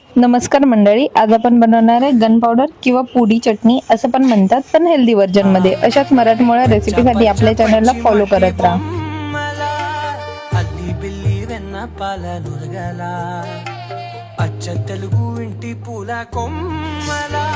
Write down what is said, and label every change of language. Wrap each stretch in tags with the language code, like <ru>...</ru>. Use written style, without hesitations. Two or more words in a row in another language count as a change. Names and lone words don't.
<mr>नमस्कार मंडळी, आज आपण बनवणार आहे</mr> <en>gun powder</en> <mr>किंवा पुडी चटणी असं पण म्हणतात, पण</mr> <en>healthy version</en> <mr>मध्ये। अशाच मराठमोळ्या रेसिपीसाठी आपल्या चॅनलला फॉलो करत राहा।</mr> <te>అల్లి బిల్లి వెన్న పాల నురగల అచ్చ తెలుగు ఇంటి పూల కొమ్మల</te>